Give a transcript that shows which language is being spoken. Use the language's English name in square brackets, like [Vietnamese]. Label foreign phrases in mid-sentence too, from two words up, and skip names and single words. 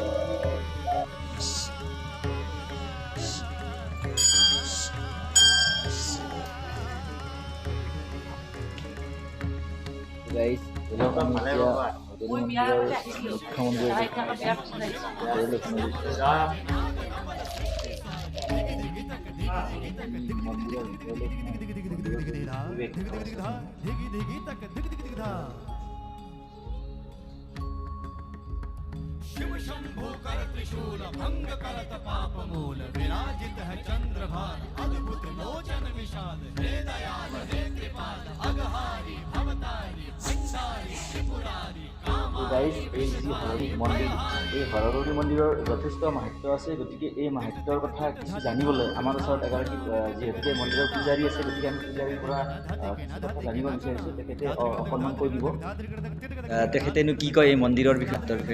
[Assamese] গাইজ ধৰক আমি এতিয়া হৰগুৰি মন্দিৰৰ মুখ্য মন্দিৰলৈ মন্দিৰৰ ভিতৰলৈ [Hindi] शिव शंभो कर त्रिशूल भंग करत पाप मूल विराजित है चंद्रभान अद्भुत लोचन विशाल हे दयाल हे कृपाल अगहारी भवतारी सिंहारी त्रिपुरारी [Assamese] গাইজ এই যি হৰগুৰি মন্দিৰ, এই হৰগুৰি মন্দিৰৰ যথেষ্ট মাহাত্য আছে। গতিকে এই মাহাত্যৰ কথা কিছু জানিবলৈ আমাৰ ওচৰত এগৰাকী যিহেতুকে মন্দিৰৰ পূজাৰী আছে, গতিকে আমি পূজাৰীৰ পৰা কিছু কথা জানিব বিচাৰিছোঁ। তেখেতে অকণমান কৈ দিব। তেখেতেনো কি কয় এই মন্দিৰৰ বিষয়ে?